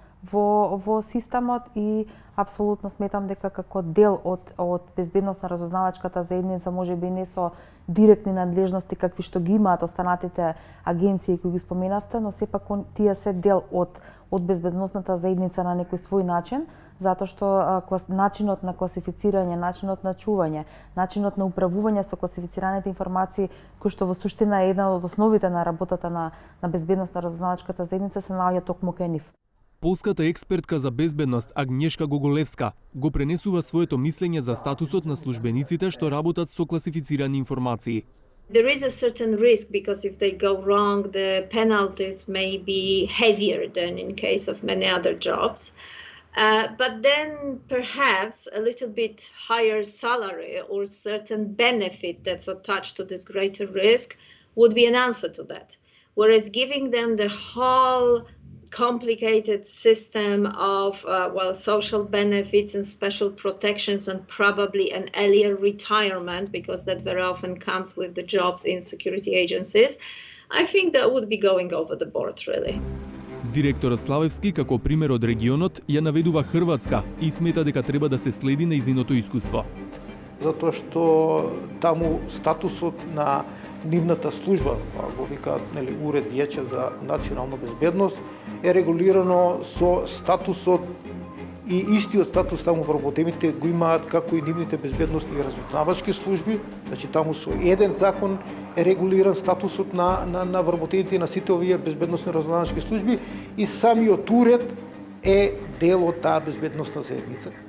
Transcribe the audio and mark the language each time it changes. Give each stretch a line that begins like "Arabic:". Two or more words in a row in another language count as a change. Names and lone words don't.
Macedonian: во системот и апсолутно сметам дека како дел од безбедност на разузнавачката заедница, може би не со директни надлежности какви што ги имаат останатите агенции кои ги споменавте, но сепак тие се дел од безбедносната заедница на некој свој начин, затоа што начинот на класифицирање, начинот на чување, начинот на управување со класифицираните информации, кој што во суштина е една од основите на работата на безбедност на разузнавачката заедница, се наоѓа токму кај нив. Полската експертка за безбедност Агнешка Гоголевска го пренесува своето мислење за статусот на службениците што работат со класифицирани информации.
English: There is a certain risk because if they go wrong, the penalties may be heavier than in case of many other jobs. But then perhaps a little bit higher salary or certain benefit that's attached to this greater risk would be an answer to that. Whereas giving them the whole complicated system of social benefits and special protections and probably an earlier retirement, because that very often comes with the jobs in security agencies, I think that would be going over the board, really.
Macedonian: Директорот Славевски, како пример од регионот, ја наведува Хрватска и смета дека треба да се следи нејзиното искуство. Затоа што таму статусот на нивната служба, го викаат Уред Виеќе за национална безбедност, е регулирано со статусот и истиот статус таму вработените го имаат како и нивните безбедносни и разузнавачки служби, значи таму со еден закон е регулиран статусот на вработените и на сите овие безбедносни разузнавачки служби и самиот уред е дел од таа безбедносна заедница.